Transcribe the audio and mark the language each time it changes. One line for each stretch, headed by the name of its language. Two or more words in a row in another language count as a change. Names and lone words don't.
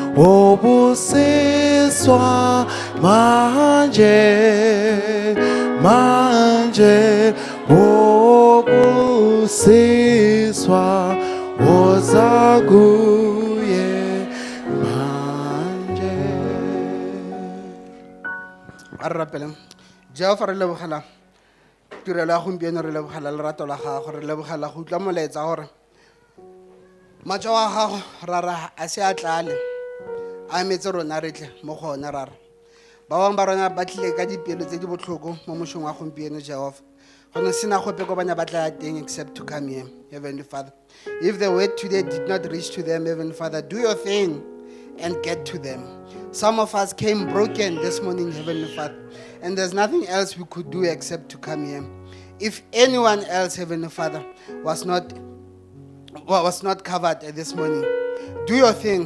Zulu: obusiswa, manje, manje, obusiswa, ozaguye, manje.
Tswana: Arrapeleng. Jehova re lebogela tirelo ya gompieno, re lebogela lerato la gago, re lebogela go utlwa molaetsa gore matsogo a gago rara a se a tlale a emetse rona re tle mo go one rara ba bangwe ba rona ba tlile ka dipelo tse di botlhoko mo mošong wa gompieno jehova go ne sena gope ko bana ba tla ya teng
English: except to come here, Heavenly Father. If the word today did not reach to them, Heavenly Father, do your thing and get to them. Some of us came broken this morning, Heavenly Father, and there's nothing else we could do except to come here. If anyone else, Heavenly Father, was not covered this morning, do your thing.